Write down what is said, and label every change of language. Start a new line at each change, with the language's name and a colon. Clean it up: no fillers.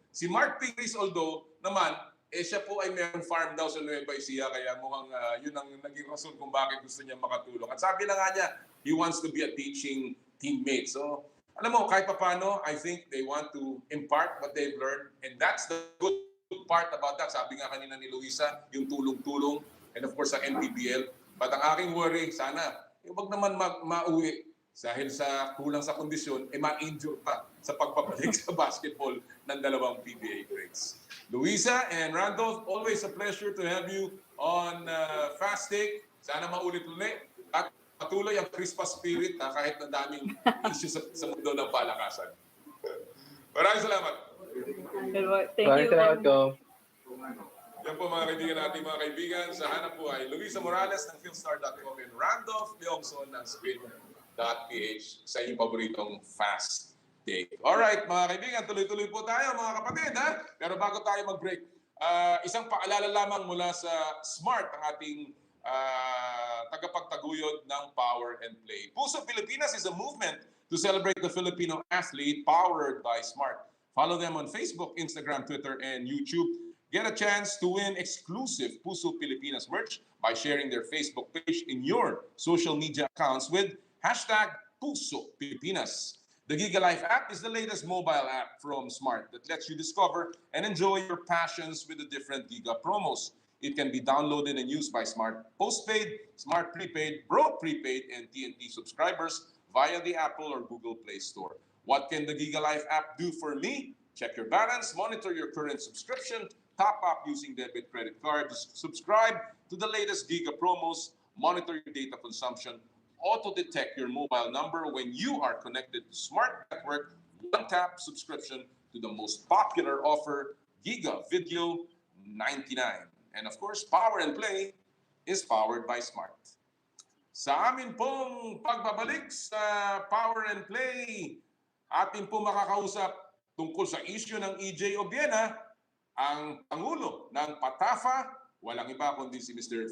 Filipino: Si Mark Pingles, although naman, siya po ay mayroong farm daw sa Nueva Ecija, kaya mukhang yun ang naging rason kung bakit gusto niya makatulong. At sabi na nga niya,
English: he wants to be a teaching teammate. So,
Filipino: alam mo, kahit papano,
English: I think they want to impart what they've learned. And that's the good part about that.
Filipino: Sabi nga kanina ni Luisa, yung tulong-tulong.
English: And of course,
Filipino: sa NPBL. But ang aking worry, sana, wag naman mauwi dahil sa kulang sa kondisyon, ma-injure pa sa pagpapalik sa basketball ng dalawang PBA grades.
English: Luisa and Randolph, always a pleasure to have you on Fast Take.
Filipino: Sana maulit-ulit. At patuloy ang Christmas spirit kahit na daming issues sa mundo ng palakasan. Maraming salamat.
English: Thank you.
Filipino: Yan po mga kaibigan natin, mga kaibigan. Sa hanap po ay Luisa Morales ng Philstar.com and Randolph Leongson ng Spin.ph sa inyong paboritong Fast Take. Alright, mga kaibigan, tuloy-tuloy po tayo mga kapatid. Pero bago tayo mag-break, isang paalala lamang mula sa SMART, ang ating tagapagtaguyod ng Power and Play.
English: Puso Pilipinas is a movement to celebrate the Filipino athlete powered by SMART. Follow them on Facebook, Instagram, Twitter, and YouTube. Get a chance to win exclusive Puso Pilipinas merch by sharing their Facebook page in your social media accounts with hashtag Puso Pilipinas. The Giga Life app is the latest mobile app from Smart that lets you discover and enjoy your passions with the different Giga promos. It can be downloaded and used by Smart Postpaid, Smart Prepaid, Bro Prepaid, and TNT subscribers via the Apple or Google Play Store. What can the Giga Life app do for me? Check your balance, monitor your current subscription, top up using debit credit cards, subscribe to the latest Giga promos, monitor your data consumption, auto-detect your mobile number when you are connected to Smart Network, one-tap subscription to the most popular offer, Giga Video 99. And of course, Power and Play is powered by Smart.
Filipino: Sa amin pong pagbabalik sa Power and Play, atin po makakausap tungkol sa issue ng EJ Obiena, ang Pangulo ng PATAFA, walang iba kundi si Mr.